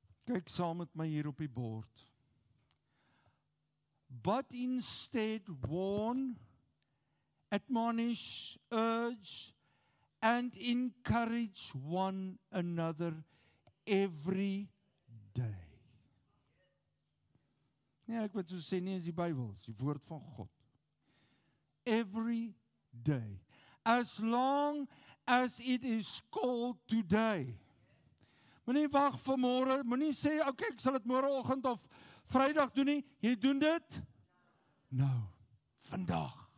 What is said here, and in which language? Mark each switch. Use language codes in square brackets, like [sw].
[af] Kyk saam met my hier op die bord. [en] But instead warn, admonish, urge, and encourage one another every day. [af] Nee, ek wat so sê nie is die Bybel, is die woord van God. [en] Every day. As long as it is called today. [af] Moenie wag vir môre, moenie sê, okay, ek sal dit môreoggend of Vrydag doen nie, jy doen dit nou, vandag.